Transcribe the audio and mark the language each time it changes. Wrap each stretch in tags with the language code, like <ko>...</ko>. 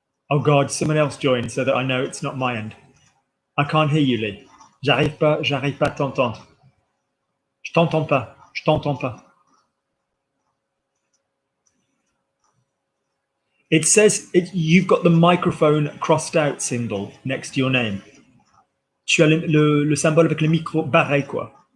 <en>Oh God, someone else joined so that I know it's not my end. I can't hear you, Lee.</en> <fr>J'arrive pas à t'entendre. Je t'entends pas.</fr> <en>It says you've got the microphone crossed out symbol next to your name.</en> <fr>Tu as le symbole avec le micro barré, quoi.</fr>